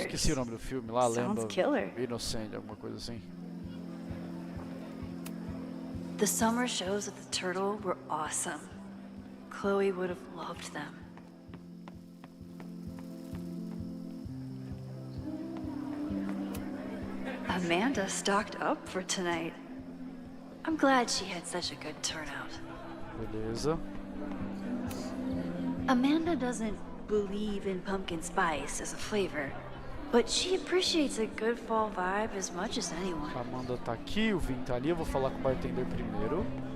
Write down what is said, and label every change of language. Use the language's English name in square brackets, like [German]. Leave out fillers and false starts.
[Portuguese] esqueci o nome do filme lá, [English] Sounds [Portuguese] lembra? [English] killer. [Portuguese] Inocente, alguma coisa assim. [English] The summer shows at the Turtle were awesome. Chloe would have loved them. Amanda stocked up for tonight. I'm glad she had such a good turnout. [Portuguese] Beleza. [English] Amanda doesn't believe in pumpkin spice as a flavor, but she appreciates a good fall vibe as much as anyone. [Portuguese] A Amanda tá aqui, o Vin tá ali, eu vou falar com o bartender primeiro.